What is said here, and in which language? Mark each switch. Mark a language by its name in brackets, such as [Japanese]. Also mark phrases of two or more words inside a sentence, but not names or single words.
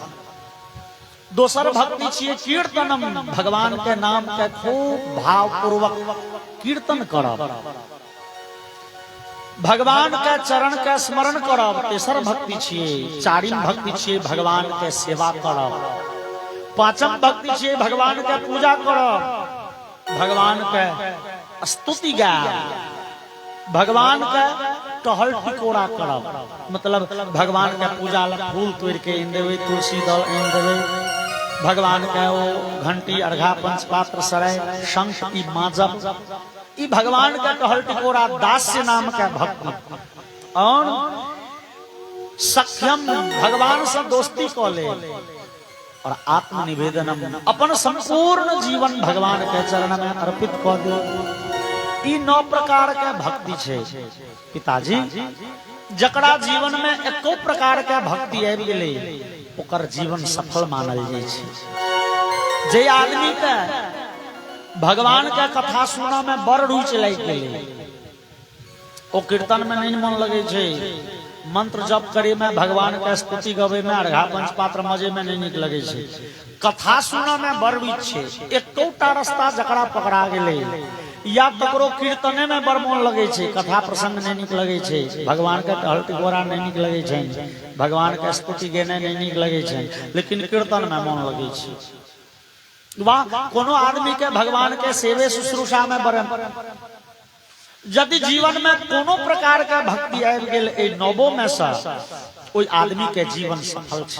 [Maithili] दोसर भक्ति छियै कीर्तनम, भगवान के नाम के खूब भाव पूर्वक कीर्तन करब, भगवान के चरण के स्मरण करब। तेसर भक्ति छियै, चारिम भक्ति छियै भगवान के सेवा करब। पांचम भक्ति छियै भगवान के पूजा करब, भगवान के स्तुति गाय, भगवान का टहल टिकोड़ा करब, मतलब भगवान के पूजा ला फूल तोड़ के इन देवे, तुलसी दल इन देवे, भगवान के वो घंटी अर्घा पंचपात्र सराय शंख की माजब, ई भगवान का टहल टिकोड़ा दास्य नाम का भक्त और सख्यम भगवान से दोस्ती को ले और आत्मनिवेदनम अपन संपूर्ण जीवन भगवान के चरण में अर्पित कर दे। ई 9 प्रकार के भक्ति छे पिताजी, जकरा जीवन में एको प्रकार के भक्ति आबि गेलै ओकर जीवन सफल मानल जाय छै। जे आदमी के भगवान के कथा सुनने में बड़ रुचि लागि गेलै, ओ कीर्तन में नहीं मन लगे छे, मंत्र जप करे में, भगवान के स्तुति गवे में, अर्घा पंचपात्र मजे में नहीं निक लगे छे, कथा सुनने में बड़ रुचि छे। एकोटा रास्ता जकरा पकड़ा गेलै, या ककरो कीर्तने में बड़ मन लगे छे, कथा प्रसंग नहीं निक लगे छे, भगवान के टहल टिकोड़ा नहीं निक लगे छे, भगवान के स्तुति गेने नहीं निक लगे छे, लेकिन कीर्तन में मन लगे छे। वाह, कोनो आदमी के भगवान के सेवे शुश्रूषा में बड़, यदि जीवन में कोनो प्रकार का भक्ति आबि गेल ए 9 में से, ओइ आदमी के जीवन सफल छै।